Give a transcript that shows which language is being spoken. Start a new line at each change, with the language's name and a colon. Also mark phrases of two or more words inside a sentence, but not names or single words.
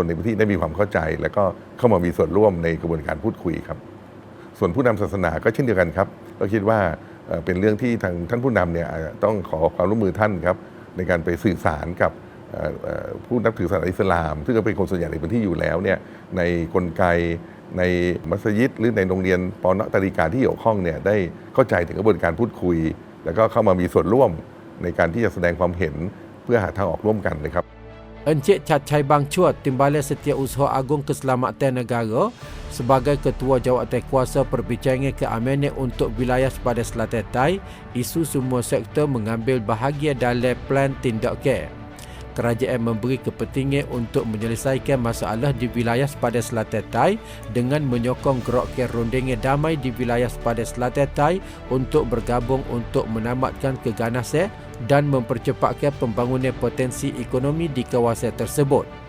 Thai: ในพื้นที่ได้มีความเข้าใจและก็เข้ามามีส่วนร่วมในกระบวนการพูดคุยครับส่วนผู้นำศาสนาก็เช่นเดียวกันครับก็คิดว่าเป็นเรื่องที่ทางท่านผู้นำเนี่ยต้องขอความร่วมมือท่านครับในการไปสื่อสารกับผู้นับถือศาสนาอิสลามซึ่งก็เป็นคนส่วนใหญ่ในพื้นที่อยู่แล้วเนี่ยในกลไกในมัสยิดหรือในโรงเรียนปอนตาริกาที่เกี่ยวข้องเนี่ยได้เข้าใจถึงกระบวนการพูดคุยแล้วก็เข้ามามีส่วนร่วมในการที่จะแสดงความเห็นเพื่อหาทางออกร่วมกันนะครับ
Malay: Encik Chatchai Bangchuat, Timbalan Setiausaha Agung Keselamatan Negara sebagai Ketua Jawatankuasa Perbincangan Keamanan untuk Wilayah Sepadan Selatan Thai, isu semua sektor mengambil bahagian dalam plan tindakan. Kerajaan memberi kepentingan untuk menyelesaikan masalah di wilayah sepadan Selatan Thai dengan menyokong gerakan rundingan damai di wilayah sepadan Selatan Thai untuk bergabung untuk menamatkan keganasan dan mempercepatkan pembangunan potensi ekonomi di kawasan tersebut.